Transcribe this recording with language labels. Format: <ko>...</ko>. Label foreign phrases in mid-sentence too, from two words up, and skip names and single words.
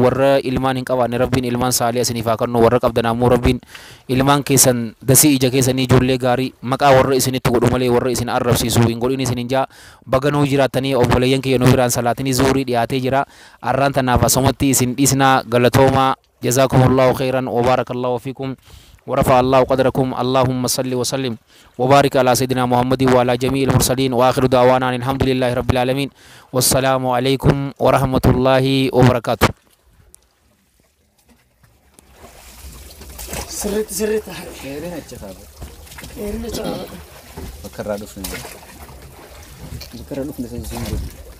<om>Warra ilmaan hin qabaanne rabbiin ilmaan saalii isiniif haa kennu. Warra qabdan ammoo rabbiin ilmaan keessan dasii ija keessanii ijoollee gaarii maqaa warra isinitti godhu malee warra isin arrabsiisu hin godhin isinin jaa baganuu jiraatanii obboleeyyan kiyya nu biraan salaatinii zuurii dhiyaatee jira. Arraan tanaaf asumatti isin dhiisnaa galatoomaa</om> <ar>جزاكم الله خيرا وبارك الله فيكم ورفع الله قدركم. اللهم صل وسلم وبارك على سيدنا محمد وعلى جميع المرسلين وآخر دعوانا الحمد لله رب العالمين والسلام عليكم ورحمة الله وبركاته. سرت</ar> <om>Dheerina achi qaba. Dheerina achi qaba. Bakka irraa dhufne. Bakka irraa dhufne san sun jiru.</om>